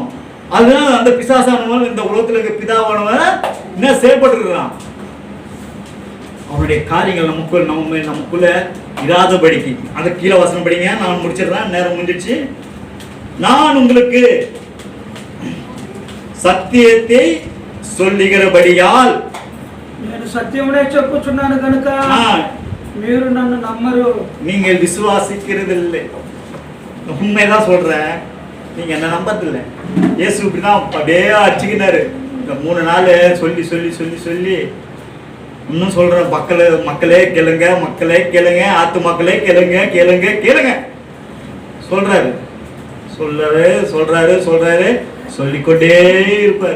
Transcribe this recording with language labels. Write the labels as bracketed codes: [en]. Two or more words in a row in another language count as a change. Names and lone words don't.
[ta] அதுதான் அந்த பிசாசானவன் இந்த உலகத்தில் இருக்க பிதாவானவன் என்ன செயல்பட்டுருக்கிறான். அவனுடைய காரியங்கள் நமக்குள்ள இராதபடிக்கு. அந்த கீழே வசனம் படிங்க, நான் முடிச்சிடுறேன், நேரம் முடிஞ்சிடுச்சு. நான் உங்களுக்கு సత్యத்தை சொல்லுகிறபடியால் [te] నేను సత్యమునే చెప్పుచున్నాను కనుక మీరు నన్ను నమ్మరు. [ta] நீங்கள் விசுவாசிக்கிறதில்லை. உண்மைதான் சொல்றேன், நீங்க என்ன நம்பதில்லை. இயேசு இப்படிதான் அப்படியே அடிச்சுக்கினாரு. இந்த 3 நாள் சொல்லி சொல்லி சொல்லி சொல்லி இன்னும் சொல்றேன், மக்களே கேளுங்க, மக்களே கேளுங்க, ஆத்து மக்களே கேளுங்க, கேளுங்க கேளுங்க சொல்றாரு சொல்றாரு சொல்றாரு சொல்லிக்கொண்டே இருப்பாரு.